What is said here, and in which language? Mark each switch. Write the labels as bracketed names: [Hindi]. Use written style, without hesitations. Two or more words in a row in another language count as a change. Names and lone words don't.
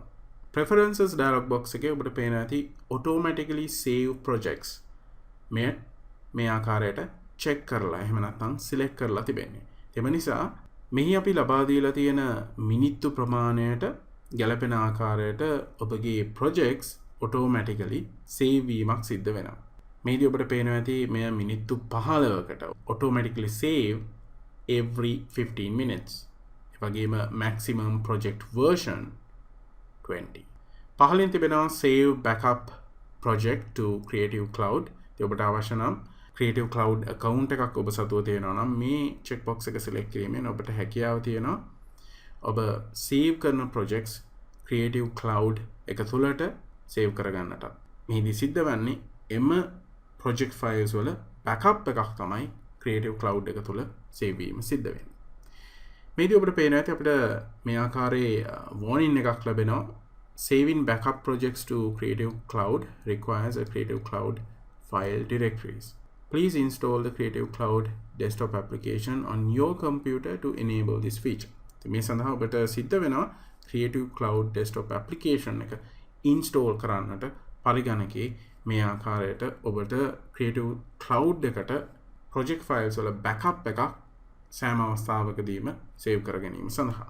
[English] preferences dialog box [Sinhala] එකේ ඔබට පේනවා ඇති [English] automatically save projects [Sinhala] මේ ආකාරයට check කරලා එහෙම නැත්නම් select කරලා තිබෙන්නේ. එම නිසා මෙහි අපි ලබා දීලා තියෙන මිනිත්තු ප්‍රමාණයට ගැලපෙන ආකාරයට ඔබගේ [English] projects automatically save [Sinhala] වීමක් සිද්ධ වෙනවා. මේදී ඔබට පේනවා ඇති මෙය මිනිත්තු 15කට [English] automatically save every 15 minutes. [Sinhala] ඒ වගේම [English] maximum project version 20. [Sinhala] පහලින් තිබෙනවා [English] save backup project to Creative Cloud. [Sinhala] ඒ ඔබට අවශ්‍ය නම් [English] Creative Cloud account [Sinhala] එකක් ඔබ සතුව තියෙනවා නම් මේ [English] check box [Sinhala] එක select කිරීමෙන් ඔබට හැකියාව තියෙනවා ඔබ save කරන projects Creative Cloud එක තුළට save කරගන්නට. මෙහිදී සිද්ධ වන්නේ එම [English] project files [Sinhala] වල backup එකක් තමයි Creative Cloud එක තුළ save වීම සිද්ධ වෙන්නේ. මේදී ඔබට පේනවා ඇති අපිට මේ ආකාරයේ warning එකක් ලැබෙනවා. [English] Saving backup projects to Creative Cloud requires a Creative Cloud file directories. Please install the Creative Cloud desktop application on your computer to enable this feature. [Sinhala] මේ සඳහා ඔබට සිද්ධ වෙනවා [English] Creative Cloud desktop application [Sinhala] එක install කරන්නට පරිගණකේ මේ ආකාරයට ඔබට Creative Cloud එකට [English] project files [Sinhala] වල backup එකක් සෑම අවස්ථාවකදීම save කර ගැනීම සඳහා.